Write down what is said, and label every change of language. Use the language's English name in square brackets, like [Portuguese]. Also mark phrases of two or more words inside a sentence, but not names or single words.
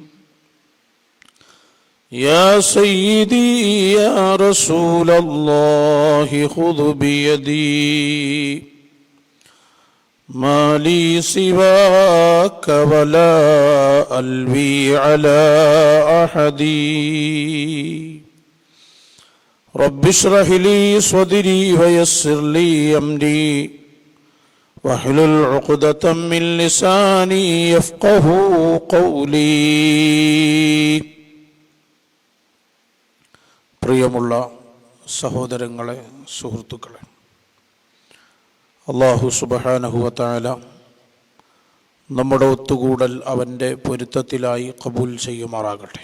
[Arabic] يا سيدي يا رسول الله خذ بيدي ما لي سواك ولا ألوي على أحد. رب اشرح لي صدري ويسر لي أمري واحلل عقدة من لساني يفقه قولي. [Malayalam] പ്രിയമുള്ള സഹോദരങ്ങളെ, സുഹൃത്തുക്കളെ, [Arabic] الله سبحانه وتعالى [Malayalam] നമ്മുടെ ഒത്തുകൂടൽ അവൻ്റെ പൊരുത്തത്തിലായി ഖബൂൽ ചെയ്യുമാറാകട്ടെ.